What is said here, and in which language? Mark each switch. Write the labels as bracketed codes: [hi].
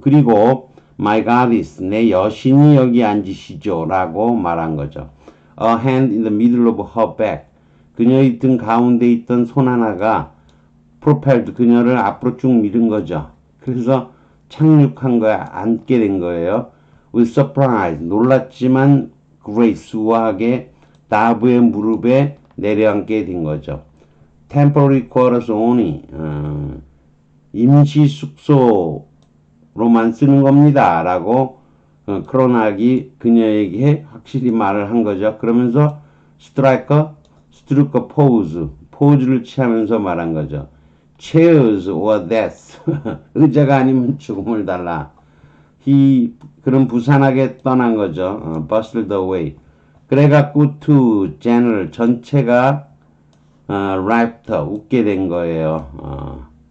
[ko] 그리고 [en] My goddess [ko] 내 여신이 여기 앉으시죠 라고 말한 거죠. [en] A hand in the middle of her back. [ko] 그녀의 등 가운데 있던 손 하나가 propelled 그녀를 앞으로 쭉 밀은 거죠. 그래서 착륙한 거야. 앉게 된 거예요. With surprise 놀랐지만 grace 우아하게 다브의 무릎에 내려앉게 된 거죠. [en] Temporary quarters only. [ko] 임시 숙소로만 쓰는 겁니다. 라고 크로낙이 그녀에게 확실히 말을 한 거죠. 그러면서 [en] struck a pose. [ko] 포즈를 취하면서 말한 거죠. [en] Chairs or death. [ko] 의자가 아니면 죽음을 달라. 그런 부산하게 떠난 거죠. [en] bustled away. [ko] 그래갖고 to general 전체가 laughter 웃게 된 거예요.